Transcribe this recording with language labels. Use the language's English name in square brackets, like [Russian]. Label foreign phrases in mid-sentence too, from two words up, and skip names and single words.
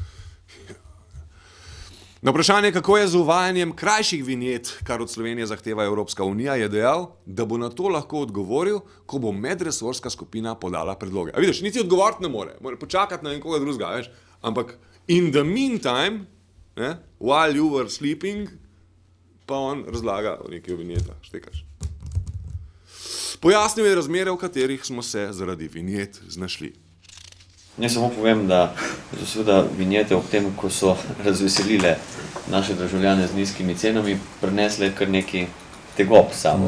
[Slovenian] Na vprašanje, kako je z uvajanjem krajših vinjet, kar od Slovenije zahteva Evropska unija, je dejal, da bo na to lahko odgovoril, ko bo medresorska skupina podala predloge. A vidiš, niti odgovoriti ne more počakati na nekoga drugega, veš, ampak [English] in the meantime, while you were sleeping, [Slovenian] pa on razlaga o nekaj vinjetah, štekaš. Pojasnil je razmere, v katerih smo se zaradi vinjet znašli. Ne samo povem, da so seveda vinjete ob tem, ko so razveselile naše državljane z nizkimi cenami, prinesle kar neki tegob sabo.